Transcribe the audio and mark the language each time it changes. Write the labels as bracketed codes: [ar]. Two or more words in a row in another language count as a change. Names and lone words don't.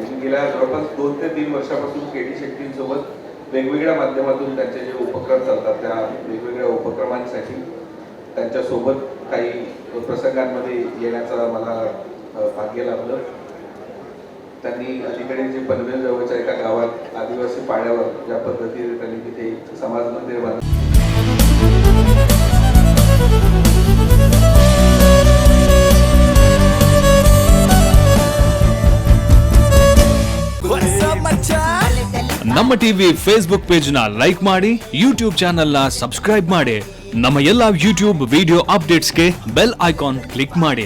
[mr] मी गेल्या जवळपास 2 ते 3 वर्षापासून KD शेट्टींसोबत वेगवेगळ्या माध्यमातून त्यांचे जे उपक्रम चालतात त्या वेगवेगळ्या उपक्रमांसाठी त्यांच्यासोबत काही प्रसंगांमध्ये येण्याचा मला भाग्य लाभलं. त्यांनी अलीकडे जे पनवेल जवळच्या एका गावात आदिवासी पाड्यावर ज्या पद्धतीने त्यांनी तिथे समाज मंदिर बांधलं [kn] ನಮ್ಮ [en] TV Facebook page [kn] ನ ಲೈಕ್ ಮಾಡಿ, [en] YouTube channel [kn] ನ ಸಬ್ಸ್ಕ್ರೈಬ್ ಮಾಡಿ, ನಮ್ಮ ಎಲ್ಲಾ [en] YouTube video [kn] ಅಪ್ಡೇಟ್ಸ್ಗೆ [en] bell icon click [kn] ಮಾಡಿ.